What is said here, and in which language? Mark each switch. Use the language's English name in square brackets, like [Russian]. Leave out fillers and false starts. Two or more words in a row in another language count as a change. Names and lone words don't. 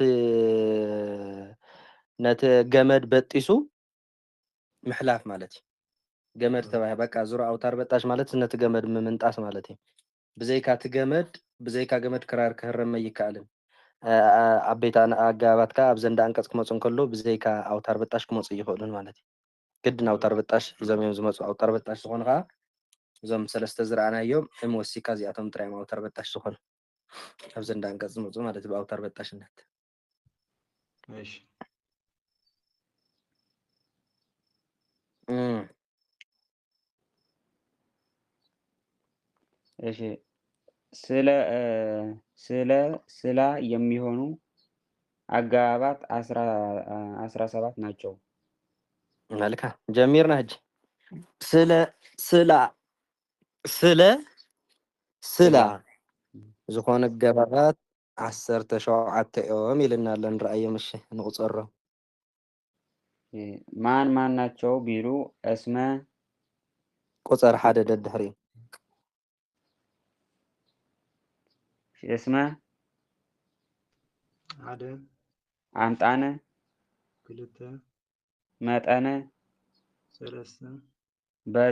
[Tigrinya] ነቲ ገመድ በጢሱ ምሕላፍ ማለት እዩ። ገመድ ተባሂ በቃ ዙሮ [Amharic] አውታር በጣሽ [Tigrinya] ማለት ነቲ ገመድ ምምንጣስ ማለት እዩ። ብዘይካ ገመድ ክራር ክህረመ ይከኣልን። ዓበይቲ ኣገባባት ከዓ ኣብ ዘንዳ አንቀጽ ክመፁ እንከሎ ብዘይካ [Amharic] አውታር በጣሽ [Tigrinya] ክመፁ ይኽእሉን ማለት እዩ። ግድን [Amharic] አውታር በጣሽ [Tigrinya] እዞም እዮም ዝመፁ [Amharic] አውታር በጣሽ [Tigrinya] ዝኾኑ ከዓ እዞም ሰለስተ ዝረኣናዮም ሕም ወሲካ እዚኣቶም ጥራዮም [Amharic] አውታር በጣሽ [Tigrinya] ዝኾኑ ኣብ ዘንዳ አንቀጽ ዝመፁ ማለት እዩ ብአውታር በጣሽነት። [Amharic] እሺ እሺ ስለ የሚሆኑ አገባባት 17 ናቸው። [Tigrinya] መልካም ጀሚርና ሕጂ ስላ ዝኾነ ገባባት 17 እዮም ኢልና ኣሎ ንረአዮም። እሺ ንቁፀሮም [Amharic] ማን ማን ናቸው ቢሉ እስመ [Tigrinya] ቁፅር ሓደ ደድሕሪ እስመ ሓደ አምጣነ ክልተ መጠነ ሰለስተ በዘ